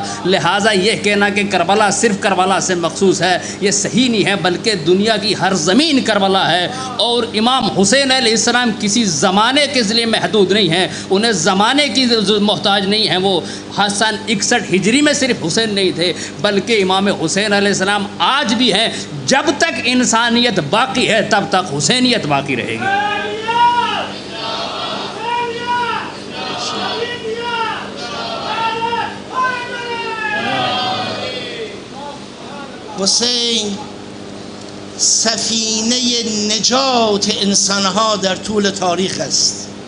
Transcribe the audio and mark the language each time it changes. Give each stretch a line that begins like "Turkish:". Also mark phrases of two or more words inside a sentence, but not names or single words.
Urdu: لہٰذا یہ کہنا کہ کربلا صرف کربلا سے مخصوص ہے یہ صحیح نہیں ہے، بلکہ دنیا کی ہر زمین کربلا ہے، اور امام حسین علیہ السلام کسی زمانے کے ذریعے محدود نہیں ہیں، انہیں زمانے کی محتاج نہیں ہیں۔ وہ سن 61 ہجری میں صرف حسین نہیں تھے، بلکہ امام حسین علیہ السلام آج بھی ہیں۔ جب تک انسانیت باقی ہے تب تک حسینیت باقی رہے گی۔
Persian: حسین سفینه نجات انسانها در طول تاریخ است.